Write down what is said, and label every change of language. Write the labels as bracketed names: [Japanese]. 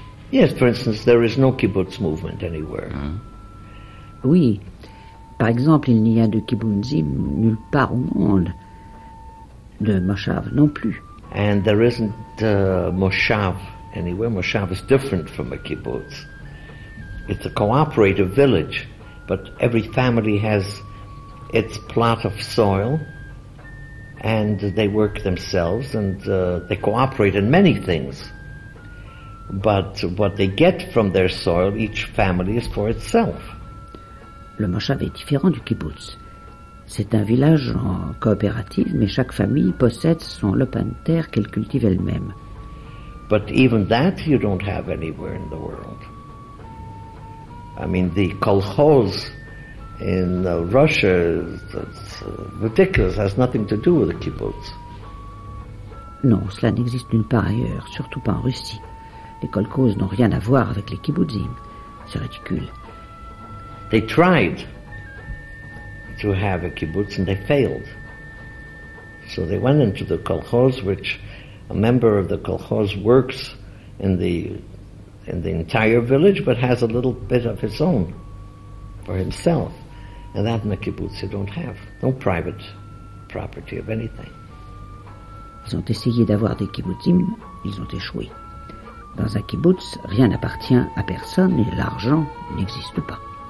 [English] Yes, for instance, there is no kibbutz movement anywhere. Mm. [French] Oui, par exemple, il n'y a de kibbutzim nulle part au monde, de moshav non plus. [English] And there isn't a moshav anywhere. Moshav is different from a kibbutz. It's a cooperative village, but every family has its plot of soil, and they work themselves, and they cooperate in many things. But what they get from their soil, each family is for itself. [French] Le moshav est différent du kibbutz. C'est un village en coopérative, mais chaque famille possède son lopin de terre qu'elle cultive elle-même. [English] But even that you don't have anywhere in the world. I mean, the kolkhoz in Russia, that's ridiculous, has nothing to do with the kibbutz. [French] Non, cela n'existe nulle part ailleurs, surtout pas en Russie. Les kolkhoz n'ont rien à voir avec les kibbutzim. C'est ridicule. [English] They tried to have a kibbutz and they failed. So they went into the kolkhoz, which a member of the kolkhoz works in the entire village, but has a little bit of his own for himself. And that in the kibbutz you don't have. No private property of anything. [French] Ils ont essayé d'avoir des kibbutzim, ils ont échoué. Dans un kibbutz, rien n'appartient à personne et l'argent n'existe pas.